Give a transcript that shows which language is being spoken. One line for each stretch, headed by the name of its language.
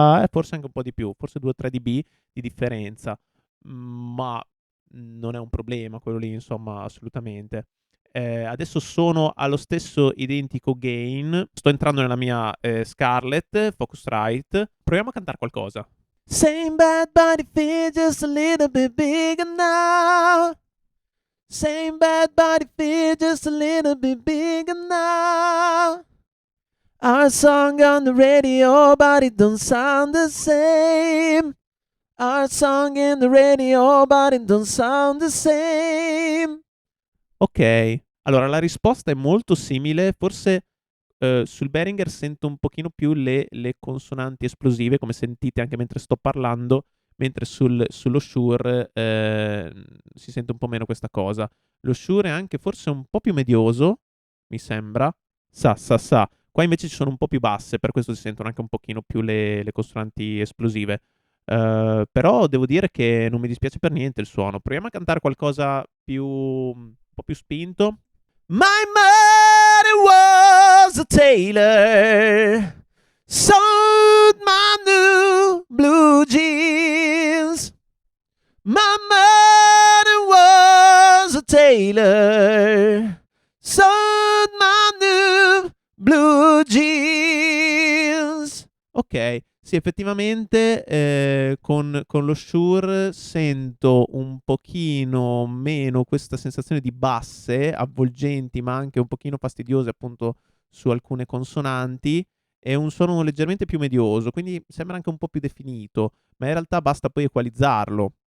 Italian: Forse anche un po' di più, forse 2-3 dB di differenza. Ma non è un problema quello lì, insomma, assolutamente. Adesso sono allo stesso identico gain. Sto entrando nella mia Scarlett Focusrite. Proviamo a cantare qualcosa.
English: Same bad body feel just a little bit bigger now. Same bad body feel just a little bit bigger now. Our song on the radio, but it don't sound the same. Our song in the radio, but it don't sound the same.
Italian: Ok, allora la risposta è molto simile, forse sul Behringer sento un pochino più le consonanti esplosive, come sentite anche mentre sto parlando, mentre sullo Shure si sente un po' meno questa cosa. Lo Shure è anche forse un po' più medioso, mi sembra. Sa. Qua invece ci sono un po' più basse, per questo si sentono anche un pochino più le consonanti esplosive. Però devo dire che non mi dispiace per niente il suono. Proviamo a cantare qualcosa un po' più spinto.
English: My mother was a tailor, sewed my new blue jeans. My mother was a tailor, sewed my new blue jeans.
Italian: Ok, sì, effettivamente con lo Shure sento un pochino meno questa sensazione di basse avvolgenti, ma anche un pochino fastidiose appunto su alcune consonanti, e un suono leggermente più medioso, quindi sembra anche un po' più definito, ma in realtà basta poi equalizzarlo.